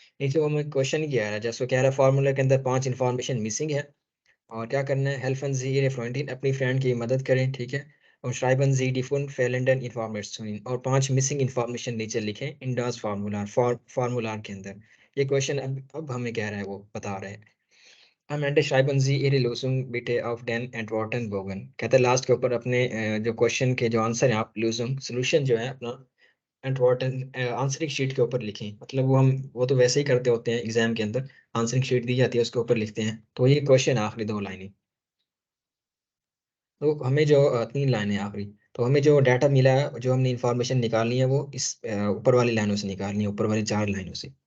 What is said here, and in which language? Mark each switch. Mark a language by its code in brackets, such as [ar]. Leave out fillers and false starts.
[hi] नीचे वो हमें क्वेश्चन किया है, जैसे कह रहा है फार्मूला के अंदर 5 इंफॉर्मेशन मिसिंग है, और क्या करना है, [de] हेल्फन जी ये फ्रेंडिन, [hi] अपनी फ्रेंड की मदद करें। ठीक है, और [de] श्राइबन जी डिफुन फेलेंडन [hi] इन्फॉर्मेशन, और 5 मिसिंग इन्फॉर्मेशन नीचे लिखें इंडास फार्मूला के अंदर। ये क्वेश्चन अब हमें कह रहा है, वो बता रहे हैं। [de] Am schreiben Sie Ihre Lösung bitte auf den Antwortenbogen। [hi] कहते हैं लास्ट के ऊपर अपने जो क्वेश्चन के जो आंसर है, आप लूजूंग सोल्यूशन जो है अपना एंटवर्टन आंसरिंग शीट के ऊपर लिखें। मतलब वो तो वैसे ही करते होते हैं एग्जाम के अंदर, आंसरिंग शीट दी जाती है उसके ऊपर लिखते हैं, तो ये क्वेश्चन आखिरी 2 लाइनें। तो हमें जो 3 लाइनें आखिरी, तो हमें जो डाटा मिला है, जो हमने इंफॉर्मेशन निकालनी है, वो इस ऊपर वाली लाइनों से निकालनी है, ऊपर वाली 4 लाइनों से।